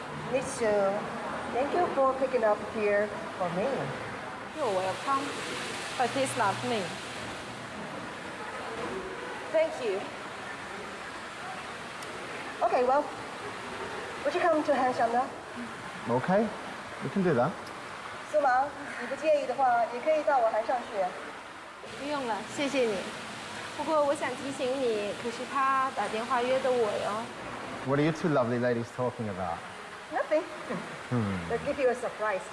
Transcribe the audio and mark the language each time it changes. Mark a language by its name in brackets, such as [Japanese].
[English] Miss Sue, thank you for picking up here for me. You're welcome, but it's not me. Thank you. Okay, well, would you come to 韩湘呢？ Okay, we can do that. [Chinese] 苏芒，你不介意的话，也可以到我韩上去。不用了，谢谢你。不过我想提醒你，可是他打电话约的我哟。 [English] What are you two lovely ladies talking about? Nothing. Let's give you a surprise.